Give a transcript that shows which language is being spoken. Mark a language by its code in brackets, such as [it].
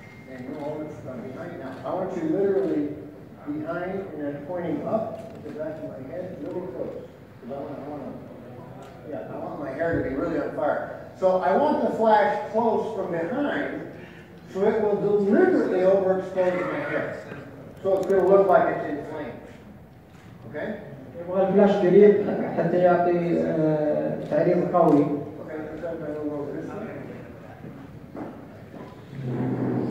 [en] And you hold it from behind. Now, I want you literally behind and then pointing up at the back of my head, really close. Because I want my hair to be really on fire. So I want the flash close from behind, so it will deliberately overexpose my hair. So it's going to look like it's inflamed. Okay? [ar] يبغى الفلاش قريب حتى يعطي تعريض قوي. [en] Okay, pretend I don't know this way.